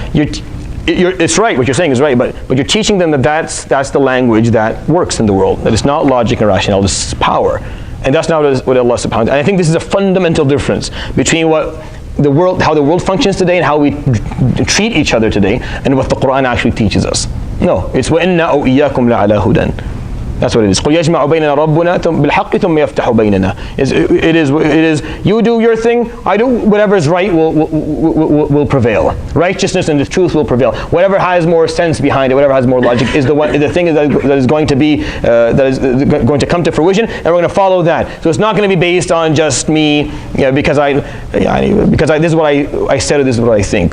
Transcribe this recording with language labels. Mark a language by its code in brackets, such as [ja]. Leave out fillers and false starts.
[en] It's right, what you're saying is right, but you're teaching them that's the language that works in the world, that it's not logic and rationale, it's power. And that's not what Allah subhanahu wa ta'ala. And I think this is a fundamental difference between how the world functions today and how we treat each other today and what the Quran actually teaches us. No, it's [ar] وَإِنَّا أَوْ إِيَّاكُمْ لَعَلَى هُدًى. [en] That's what it is. [ar] قُلْ يَجْمَعُ بَيْنَنَا رَبُّنَا بِالْحَقِّ ثُمَّ يَفْتَحُ بَيْنَنَا. [en] It is. You do your thing. I do whatever is right will prevail. Righteousness and the truth will prevail. Whatever has more sense behind it, whatever has more logic, is the thing that is going to be going to come to fruition, and we're going to follow that. So it's not going to be based on just me, because this is what I said or this is what I think.